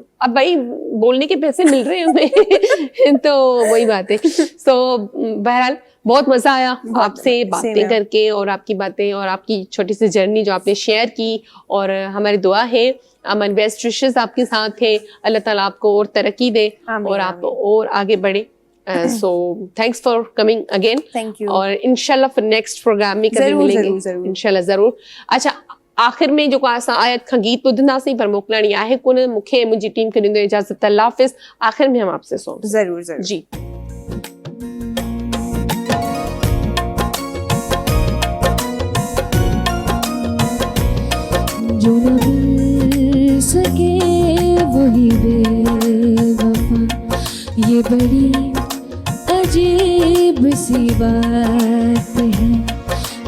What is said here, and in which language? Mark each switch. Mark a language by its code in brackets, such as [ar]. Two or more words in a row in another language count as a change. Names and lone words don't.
[hi] अब भाई बोलने के पैसे मिल रहे हैं हमें तो वही बात है। सो बहरहाल बहुत मजा आया आपसे बातें करके, और आपकी बातें और आपकी छोटी सी जर्नी जो आपने शेयर की, और हमारी दुआ है अमन [en] best wishes [hi] आपके साथ है, अल्लाह ताला आपको और तरक्की दे और आप और आगे बढ़े। [en] so thanks for coming again. thank you, [hi] और इंशाल्लाह फिर [en] next program [hi] में कभी मिलेंगे इंशाल्लाह जरूर। [sd] अच्छा, आखिर में जो असां आयत खां गीत ॿुधंदासीं, पर मोकिलणी आहे कोन, मूंखे मुंहिंजी टीम खे ॾींदो इजाज़त। अल्लाह हाफ़िज़। [hi] आखिर में हम आपसे सॉन्ग जरूर जी। जो न मिल सके वही बेवफा, ये बड़ी अजीब सी बात है।